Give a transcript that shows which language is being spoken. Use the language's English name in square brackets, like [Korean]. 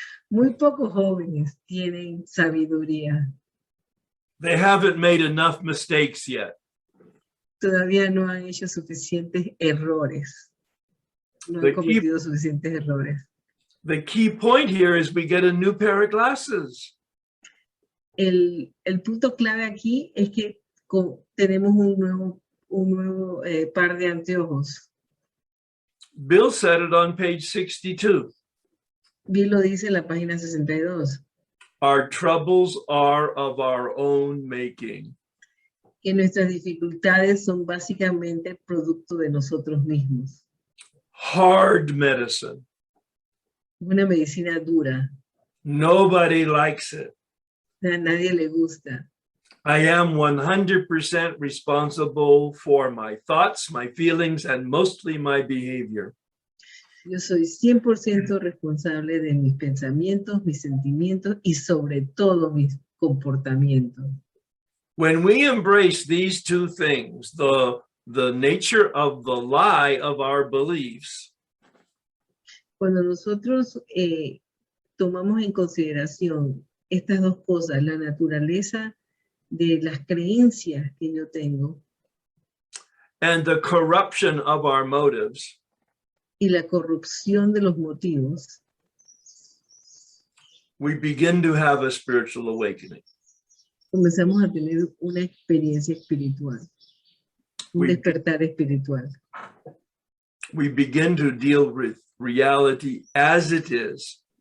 [Spanish] Muy pocos jóvenes tienen sabiduría. [English] They haven't made enough mistakes yet. [Spanish] Todavía no han hecho suficientes errores. No han cometido suficientes errores. [English] The key point here is we get a new pair of glasses. [Spanish] El punto clave aquí es que tenemos un nuevo par de anteojos. [English] Bill said it on page 62. [Spanish] Bill lo dice en la página 62. [English] Our troubles are of our own making. [Spanish] que nuestras dificultades son básicamente producto de nosotros mismos. [English] Hard medicine. [Spanish] Una medicina dura, [English] Nobody likes it. [Spanish] a nadie le gusta. [English] I am 100% responsible for my thoughts, my feelings, and mostly my behavior. [Spanish] Yo soy 100% responsable de mis pensamientos, mis sentimientos y sobre todo mis comportamientos. [English] When we embrace these two things, the nature of the lie of our beliefs, [Spanish] Cuando nosotros tomamos en consideración estas dos cosas, la naturaleza de las creencias que yo tengo [English] and the corruption of our motives, [Spanish] y la corrupción de los motivos, [English] we begin to have a spiritual awakening. [Spanish] comenzamos a tener una experiencia espiritual, un despertar espiritual. [English] We begin to deal with reality as it is,